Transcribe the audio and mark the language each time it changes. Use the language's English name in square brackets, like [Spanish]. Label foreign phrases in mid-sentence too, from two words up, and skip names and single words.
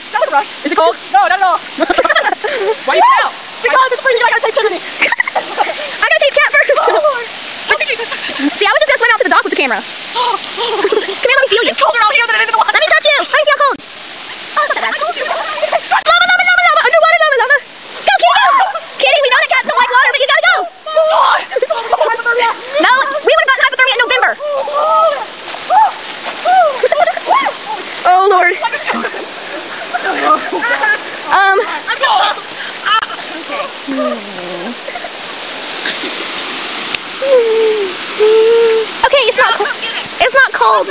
[English] That was a rush. Is it cold? No, not at all. Why are you out? Because it's freezing. I gotta take Tiffany. I gotta take Cat first. Oh Lord. See, I was just gonna swim out to the dock with the camera. Come here, let me feel you. It's colder out here than it is in the water. Let me touch you. Let me see how cold. Oh, it's not that bad. Lava, lava, lava, lava. Underwater lava, lava. Go, Kitty, go. Kitty, we know that Cat don't like water, but you gotta go. No, we would have gotten hypothermia in November. Oh, Lord. Okay, it's not cold.